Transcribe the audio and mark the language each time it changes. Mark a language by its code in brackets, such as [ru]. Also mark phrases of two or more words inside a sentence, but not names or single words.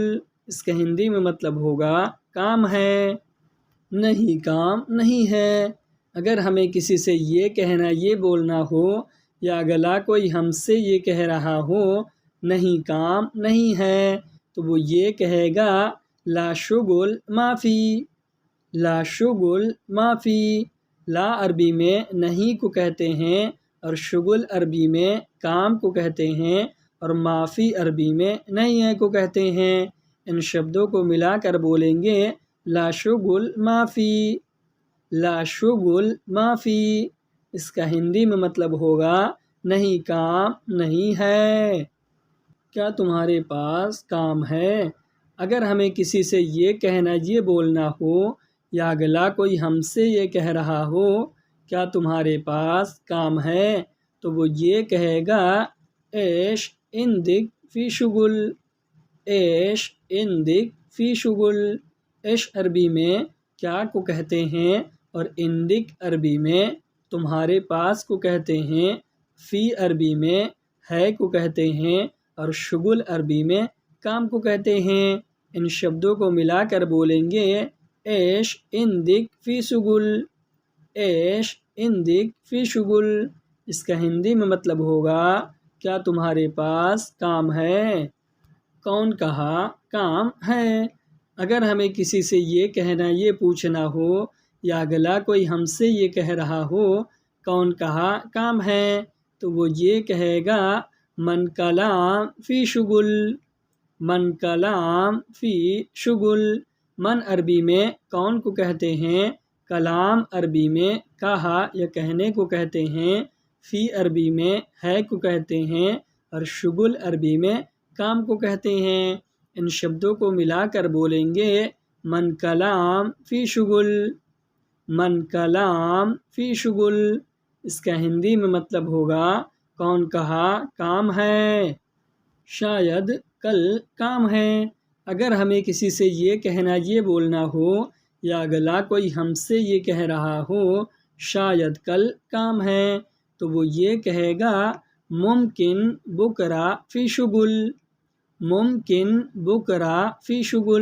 [ur] اس کا ہندی میں مطلب ہوگا کام ہے۔ نہیں کام نہیں ہے، اگر ہمیں کسی سے یہ کہنا یہ بولنا ہو یا اگلا کوئی ہم سے یہ کہہ رہا ہو نہیں کام نہیں ہے، تو وہ یہ کہے گا [ar] لا شغل ما فی، لا شغل ما فی۔ [ur] لا عربی میں نہیں کو کہتے ہیں اور شغل عربی میں کام کو کہتے ہیں اور [ar] ما فی [ur] عربی میں نہیں ہے کو کہتے ہیں۔ ان شبدوں کو ملا کر بولیں گے [ar] لا شغل ما فی، لا شغل ما فی۔ [ur] اس کا ہندی میں مطلب ہوگا نہیں کام نہیں ہے۔ کیا تمہارے پاس کام ہے؟ اگر ہمیں کسی سے یہ کہنا یہ بولنا ہو یا اگلا کوئی ہم سے یہ کہہ رہا ہو کیا تمہارے پاس کام ہے، تو وہ یہ کہے گا [ar] ایش عندک فی شغل، ایش عندک فی شغل۔ [ur] ایش عربی میں کیا کو کہتے ہیں اور عندک عربی میں تمہارے پاس کو کہتے ہیں، فی عربی میں ہے کو کہتے ہیں اور شغل عربی میں کام کو کہتے ہیں۔ ان شبدوں کو ملا کر بولیں گے [ar] ایش عندک فی شغل، ایش عندک فی شغل۔ [ur] اس کا ہندی میں مطلب ہوگا کیا تمہارے پاس کام ہے؟ کون کہا کام ہے؟ اگر ہمیں کسی سے یہ کہنا یہ پوچھنا ہو یا اگلا کوئی ہم سے یہ کہہ رہا ہو کون کہا کام ہے، تو وہ یہ کہے گا [ar] من کلام فی شغل، من کلام فی شغل۔ [ur] من عربی میں کون کو کہتے ہیں، کلام عربی میں کہا یا کہنے کو کہتے ہیں، فی عربی میں ہے کو کہتے ہیں اور شغل عربی میں کام کو کہتے ہیں۔ ان شبدوں کو ملا کر بولیں گے [ar] من کلام فی شغل، من کلام فی شغل۔ [ur] اس کا ہندی میں مطلب ہوگا کون کہا کام ہے۔ شاید کل کام ہے، اگر ہمیں کسی سے یہ کہنا یہ بولنا ہو یا اگلا کوئی ہم سے یہ کہہ رہا ہو شاید کل کام ہے، تو وہ یہ کہے گا [ar] ممکن بکرا فی شغل، ممکن بکرا فی شغل۔